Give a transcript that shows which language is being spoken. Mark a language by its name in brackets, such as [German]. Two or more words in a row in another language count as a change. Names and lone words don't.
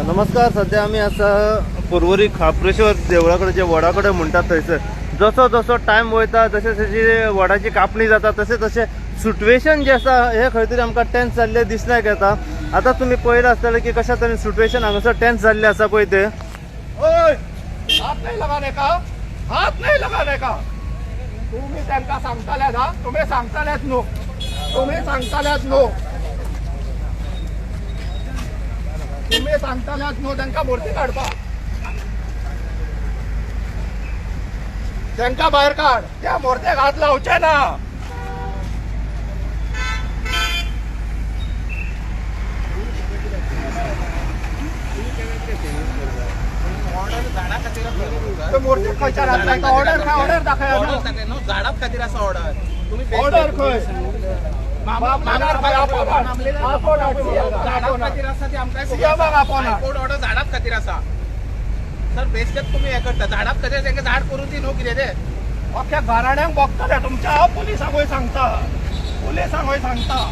[Konkani] सध्या आम्ही असा पुरवरी खापरेश्वर देवळाकडे जे वडाकडे म्हणतात थंयसर जसो जसो टायम वयता जशे जशी वडाची कापणी जाता तसे तसे सिट्युएशन जे आसा हे खंय तरी आमकां टेन्स जाल्ले दिसल्याक येता. आता तुम्ही पळयलां आसतलें की कशा तरेन सिट्युएशन हांगासर टेन्स जाल्ले आसा पळय ते. ओय, [Hindi] हात नाही लगाने का, हात नाही लगाने का. [Konkani] तुम्ही त्यांना सांगताल्यात हा, तुम्ही सांगताल्यात नो, तुम्ही सांगताल्यात नो, तुम्ही सांगताल्यात नो. त्यांना मूर्ती काढपा, त्यांना बाहेर काढ. त्या मूर्त्याक हात लावचे ना. मूर्ती खंयच्या घातलाय का? ऑर्डर काय? ऑर्डर दाखया. झाडात खातीर आसा ऑर्डर. तुम्ही ऑर्डर खंय? ऑर्डर झाडात खातीर आसा. सर बेस्टेक तुम्ही हे करता झाडात खातीर तांकां झाड करून दी न्हू कितें ते. अख्ख्या घराण्यांक बघतले तुमच्या. पुलिसांकूय सांगता, पुलिसांकूय सांगता.